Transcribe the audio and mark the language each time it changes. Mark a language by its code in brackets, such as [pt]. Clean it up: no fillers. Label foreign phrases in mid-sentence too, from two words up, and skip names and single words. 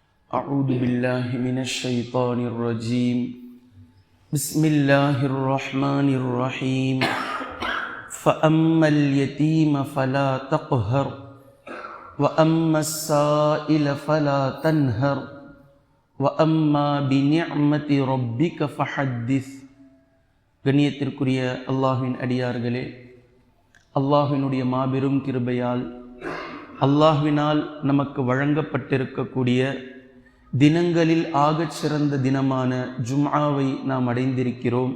[ar] أعوذ بالله من الشيطان الرجيم بسم الله الرحمن الرحيم فأما اليتيم فلا تقهر وأما السائل فلا تنهر وأما بنعمة ربك فحدث. [ta] கண்ணியத்திற்குரிய அல்லாஹ்வின் அடியார்களே, அல்லாஹ்வினுடைய மாபெரும் கிருபையால் அல்லாஹ்வினால் நமக்கு வழங்கப்பட்டிருக்கக்கூடிய தினங்களில் ஆகச் சிறந்த தினமான ஜும்ஆவை நாம் அடைந்திருக்கிறோம்.